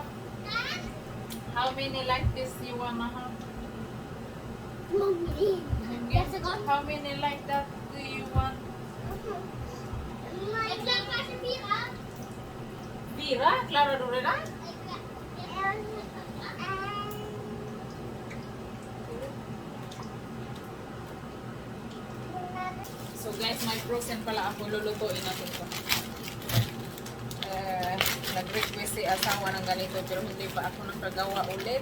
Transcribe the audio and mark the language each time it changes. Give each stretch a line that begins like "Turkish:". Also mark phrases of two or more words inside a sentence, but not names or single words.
English: How many like this you wanna have? Mommy. Yes, I got. How many like that do you want?
Swedish: Jag klarar kanske 4. Vera, Clara Dorena.
English: So guys,
Filipino: may frozen pala ako. Lulutuin natin ito. Nag-request si asawa ng ganito pero hindi pa ako nakagawa ulit.